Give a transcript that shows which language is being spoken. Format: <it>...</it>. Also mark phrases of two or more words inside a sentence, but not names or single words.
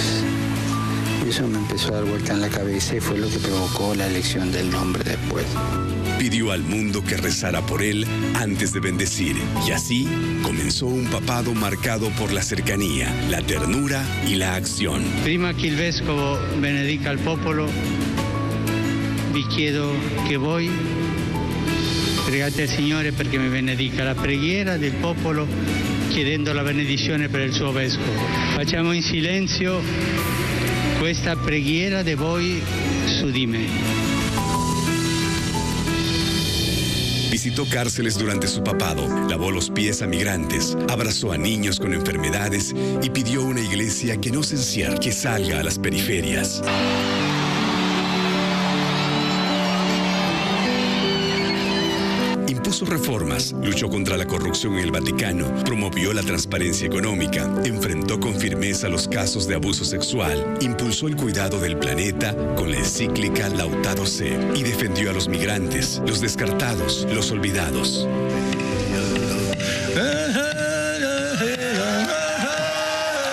<es>Y eso me empezó a dar vuelta en la cabeza y fue lo que provocó la elección del nombre después. Pidió al mundo que rezara por él antes de bendecir, y así comenzó un papado marcado por la cercanía, la ternura y la acción.</es> <it>Prima che il vescovo benedica il popolo, vi chiedo che voi pregate al Signore perché mi benedica. La preghiera del popolo chiedendo la benedizione per il suo vescovo. Facciamo in silenzio questa preghiera di voi su di me.</it> <es>Visitó cárceles durante su papado, lavó los pies a migrantes, abrazó a niños con enfermedades y pidió una iglesia que no se encierre, que salga a las periferias. Impuso reformas, luchó contra la corrupción en el Vaticano, promovió la transparencia económica, enfrentó con firmeza los casos de abuso sexual, impulsó el cuidado del planeta con la encíclica Laudato Si y defendió a los migrantes, los descartados, los olvidados.</es>